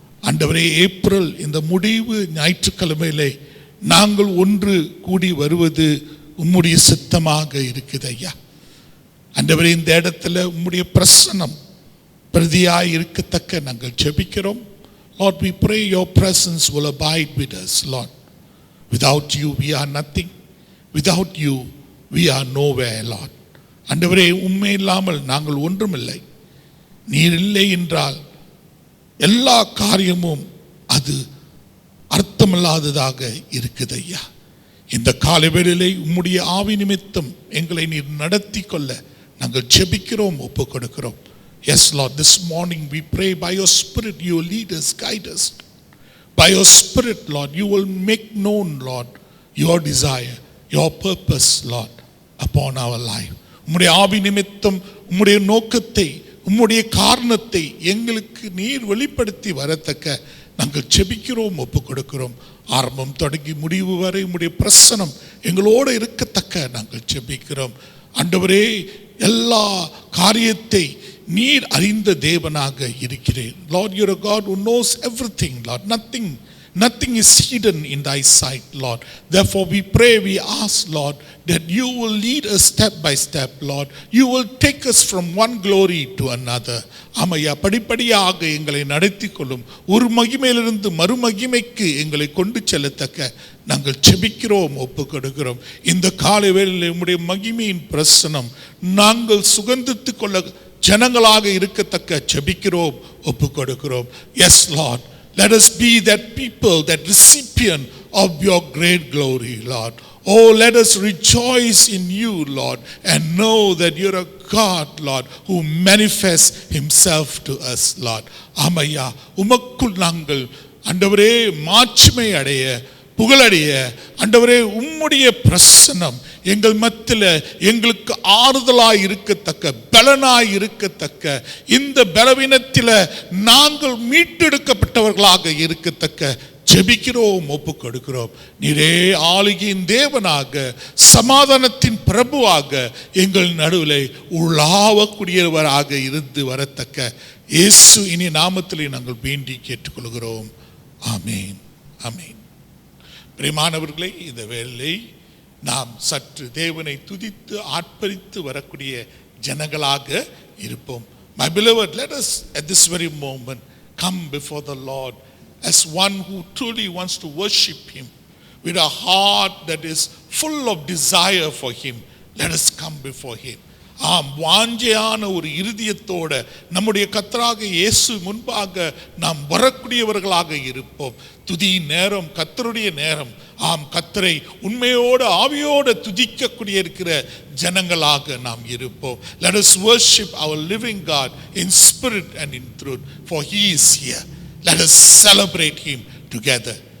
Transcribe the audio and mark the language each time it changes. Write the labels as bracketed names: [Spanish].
[Tamil] ஆண்டவரே, ஏப்ரல் இந்த முடிவு ஞாயிற்றுக்கிழமையிலே நாங்கள் ஒன்று கூடி வருவது உம்முடைய சித்தமாக இருக்குது ஐயா. ஆண்டவரே, இந்த இடத்துல உம்முடைய பிரசன்னம் பிரதியாய் இருக்கத்தக்க நாங்கள் ஜெபிக்கிறோம். [English] Lord, we pray your presence will abide with us, Lord. Without you we are nothing. Without you we are nowhere, Lord. [Tamil] ஆண்டவரே, உம்மை இல்லாமல் நாங்கள் ஒன்றுமில்லை. நீர் இல்லை என்றால் எல்லா காரியமும் அது அர்த்தமில்லாததாக இருக்குது ஐயா. இந்த காலை வேளையிலே உம்முடைய ஆவி நிமித்தம் எங்களை நீர் நடத்தி கொள்ள நாங்கள் ஜெபிக்கிறோம், ஒப்பு கொடுக்கிறோம். [English] Yes, Lord, this morning we pray by your Spirit you will lead us, guide us. By your Spirit, Lord, you will make known, Lord, your desire, your purpose, Lord, upon our life. [Tamil] உம்முடைய ஆவி நிமித்தம் உம்முடைய நோக்கத்தை, உம்முடைய காரணத்தை எங்களுக்கு நீர் வெளிப்படுத்தி வரத்தக்க நாங்கள் ஜெபிக்கிறோம், ஒப்பு கொடுக்கிறோம். ஆரம்பம் தொடங்கி முடிவு வரை உம்முடைய பிரசனம் எங்களோடு இருக்கத்தக்க நாங்கள் ஜெபிக்கிறோம். ஆண்டவரே, எல்லா காரியத்தை நீர் அறிந்த தேவனாக இருக்கிறேன். [English] Lord, you're a God who knows everything, Lord. Nothing is hidden in thy sight, Lord. Therefore we pray, we ask, Lord, that you will lead us step by step, Lord. You will take us from one glory to another. [Tamil] ஆமையா, படிப்படியாக எங்களை நடத்தி கொள்ளும். ஒரு மகிமையிலிருந்து மறுமகிமைக்கு எங்களை கொண்டு செல்லத்தக்க நாங்கள் ஜெபிக்கிறோம், ஒப்பு கொடுக்கிறோம். இந்த காலை வேளையிலே உம்முடைய மகிமையின் பிரசனம் நாங்கள் சுகந்தித்துக் கொள்ள ஜனங்களாக இருக்கத்தக்க ஜெபிக்கிறோம், ஒப்பு கொடுக்கிறோம். [English] Yes, Lord, let us be that people, that recipient of your great glory, Lord. Oh, let us rejoice in you, Lord, and know that you're a God, Lord, who manifests himself to us, Lord. [Tamil] ஆமையா, உமக்குள் நாங்கள் ஆண்டவரே மாட்சிமை அடைய, புகழடைய, ஆண்டவரே உம்முடைய பிரசன்னம் எங்கள் மத்தியில் எங்களுக்கு ஆறுதலாய் இருக்கத்தக்க, பலனாய் இருக்கத்தக்க, இந்த பலவீனத்தில் நாங்கள் மீட்டெடுக்கப்பட்டவர்களாக இருக்கத்தக்க ஜெபிக்கிறோம், ஒப்புக் கொடுக்கிறோம். நீரே ஆளுகையின் தேவனாக, சமாதானத்தின் பிரபுவாக எங்கள் நடுவில் உள்ளாவக்கூடியவராக இருந்து வரத்தக்க இயேசு இனி நாமத்திலே நாங்கள் வேண்டி கேட்டுக்கொள்கிறோம். ஆமேன், ஆமேன். பிரியமானவர்களே, இந்த வேளை நாம் சற்று தேவனை துதித்து ஆர்ப்பரித்து வரக்கூடிய ஜனங்களாக இருப்போம். [English] My beloved, let us at this very moment come before the Lord as one who truly wants to worship him with a heart that is full of desire for him. Let us come before him. [Tamil] வாஞ்சையான ஒரு இருதயத்தோட நம்முடைய கர்த்தராக இயேசு முன்பாக நாம் வரக்கூடியவர்களாக இருப்போம். துதி நேரம் கர்த்தருடைய நேரம். கர்த்தரை உண்மையோடு ஆவியோடு துதிக்கக்கூடிய இருக்கிற ஜனங்களாக நாம் இருப்போம். [English] Let us worship our living God in spirit and in truth, for he is here. Let us celebrate him together.